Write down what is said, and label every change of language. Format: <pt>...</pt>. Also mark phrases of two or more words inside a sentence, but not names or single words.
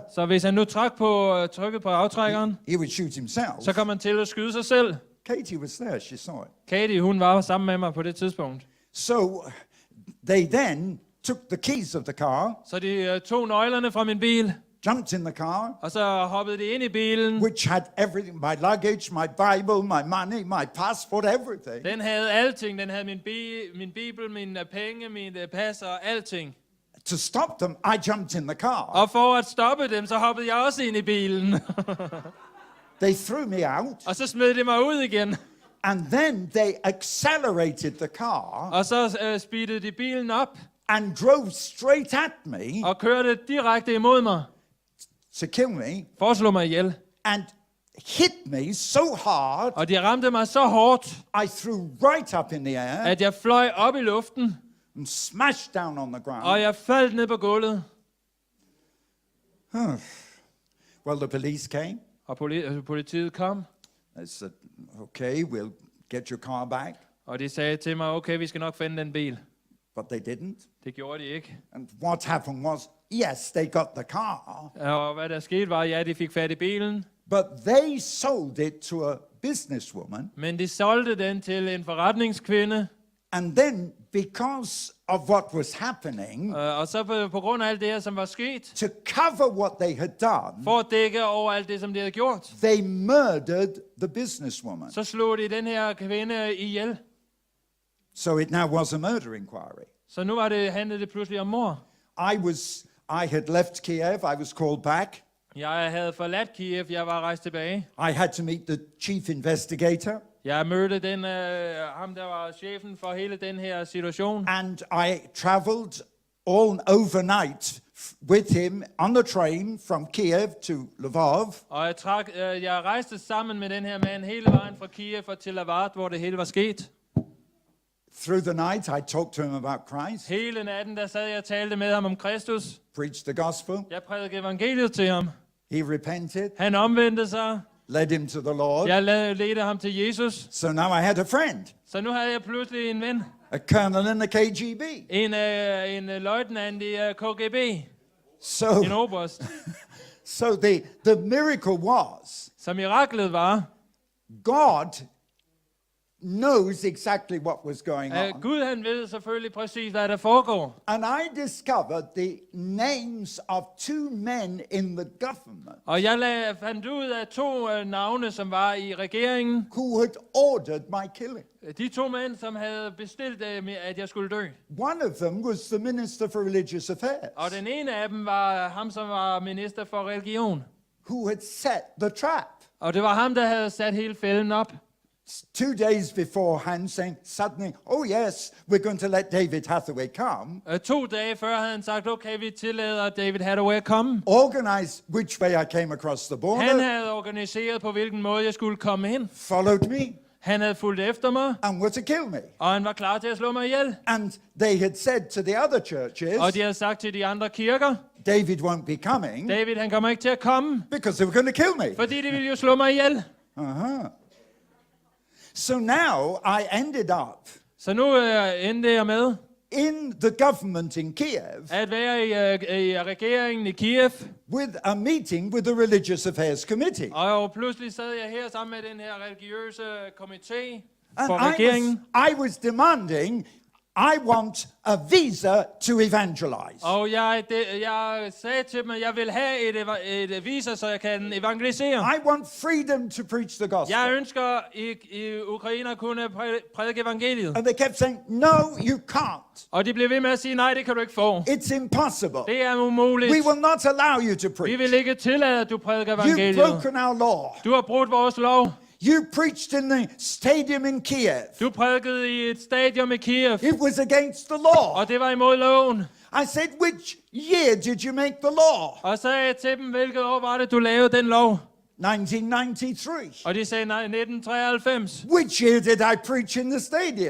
<da>Så hvis han nu trykkede på aftrækkeren,</da> <en>he would shoot himself.</en> <da>så kom han til at skyde sig selv.</da> <en>Katie was there, she saw it.</en> <da>Katie, hun var sammen med mig på det tidspunkt.</da> <en>So they then took the keys of the car,</en> <da>Så de tog nøglerne fra min bil,</da> <en>jumped in the car,</en> <da>og så hoppede de ind i bilen.</da> <en>which had everything, my luggage, my Bible, my money, my passport, everything.</en> <da>Den havde alting. Den havde min bibel, mine penge, mine pas og alting.</da> <en>To stop them, I jumped in the car.</en> <da>Og for at stoppe dem, så hoppede jeg også ind i bilen.</da> <en>They threw me out,</en> <da>Og så smed de mig ud igen.</da> <en>and then they accelerated the car</en> <da>Og så speedede de bilen op</da> <en>and drove straight at me</en> <da>og kørte direkte imod mig.</da> <en>to kill me,</en> <da>For at slå mig ihjel.</da> <en>and hit me so hard,</en> <da>Og de ramte mig så hårdt,</da> <en>I threw right up in the air</en> <da>at jeg fløj op i luften,</da> <en>and smashed down on the</en> <da>og</da> <en>ground.</en> <da>jeg faldt ned på gulvet.</da> <en>Well, the police came.</en> <da>Og politiet kom.</da> <en>They said, okay, we'll get your car back.</en> <da>Og de sagde til mig, okay, vi skal nok finde den bil.</da> <en>But they didn't.</en> <da>Det gjorde de ikke.</da> <en>And what happened was, yes, they got the car,</en> <da>Og hvad der skete var, ja, de fik fat i bilen.</da> <en>but they sold it to a businesswoman.</en> <da>Men de solgte den til en forretningskvinde.</da> <en>And then, because of what was happening,</en> <da>Og så på grund af alt det her, som var sket,</da> <en>to cover what they had done,</en> <da>for at dække over alt det, som de havde gjort,</da> <en>they murdered the businesswoman.</en> <da>så slog de den her kvinde ihjel.</da> <en>So it now was a murder inquiry.</en> <da>Så nu handlede det pludselig om mord.</da> <en>I had left Kiev. I was called back.</en> <da>Jeg havde forladt Kiev, jeg var rejst tilbage.</da> <en>I had to meet the chief investigator.</en> <da>Jeg mødte ham, der var chefen for hele den her situation.</da> <en>And I traveled all overnight with him on the train from Kiev to Lvov.</en> <da>Og jeg rejste sammen med den her mand hele vejen fra Kiev og til Lvov, hvor det hele var sket.</da> <en>Through the night, I talked to him about Christ,</en> <da>Hele natten, der sad jeg og talte med ham om Kristus.</da> <en>preached the gospel.</en> <da>Jeg prædikede evangeliet til ham.</da> <en>He repented,</en> <da>Han omvendte sig.</da> <en>led him to the Lord.</en> <da>Jeg ledte ham til Jesus.</da> <en>So now I had a friend,</en> <da>Så nu havde jeg pludselig en ven.</da> <en>a colonel in the KGB.</en> <da>En løjtnant i KGB. En</da> <en>So,</en> <da>oberst.</da> <en>so the miracle was,</en> <da>Så miraklet var,</da> <en>God knows exactly what was going on.</en> <da>Gud han ved selvfølgelig præcis, hvad der foregår.</da> <en>And I discovered the names of 2 men in the government</en> <da>Og jeg fandt ud af 2 navne, som var i regeringen.</da> <en>who had ordered my killing.</en> <da>De 2 mænd, som havde bestilt, at jeg skulle dø.</da> <en>One of them was the Minister for Religious Affairs,</en> <da>Og den ene af dem var ham, som var minister for religion.</da> <en>who had set the trap.</en> <da>Og det var ham, der havde sat hele fælden op.</da> <en>2 days beforehand, saying suddenly, oh yes, we're going to let David Hathaway come.</en> <da>2 dage før havde han sagt, okay, vi tillader David Hathaway at komme.</da> <en>Organized which way I came across the</en> <da>Han</da> <en>border,</en> <da>havde organiseret, på hvilken måde jeg skulle komme ind.</da> <en>followed me,</en> <da>Han havde fulgt efter mig,</da> <en>and were to kill me.</en> <da>og han var klar til at slå mig ihjel.</da> <en>And they had said to the other</en> <da>Og</da> <en>churches,</en> <da>de havde sagt til de andre kirker,</da> <en>David won't be coming</en> <da>David han kommer ikke til at komme,</da> <en>because they were going to kill me.</en> <da>fordi de ville jo slå mig ihjel.</da> <en>Uh-huh. So now I ended up</en> <da>Så nu endte jeg med</da> <en>in the government in Kiev</en> <da>at være i regeringen i Kiev.</da> <en>with a meeting with the Religious Affairs Committee.</en> <da>Og pludselig sad jeg her sammen med den her religiøse komité</da> <en>And</en> <da>for regeringen.</da> <en>I was demanding, I want a visa to evangelize.</en> <da>Og jeg sagde til dem, at jeg vil have et visa, så jeg kan evangelisere.</da> <en>I want freedom to preach the gospel.</en> <da>Jeg ønsker i Ukraine at kunne prædike evangeliet.</da> <en>And they kept saying, no, you can't.</en> <da>Og de blev ved med at sige, nej, det kan du ikke få.</da> <en>It's impossible.</en> <da>Det er umuligt.</da> <en>We will not allow you to</en> <da>Vi</da> <en>preach.</en> <da>vil ikke tillade, at du prædiker</da> <en>You've</en> <da>evangeliet.</da> <en>broken our law.</en> <da>Du har brudt vores lov.</da> <en>You preached in the stadium in Kiev.</en> <da>Du prædikede i et stadion i Kiev.</da> <en>It was against the law.</en> <da>Og det var imod loven.</da> <en>I said, which year did you make the law?</en> <da>Og så sagde jeg til dem, hvilket år var det, du lavede den lov? 1993. Og de sagde, nej, 1993.</da> <en>Which year did I preach in the stadium?</en>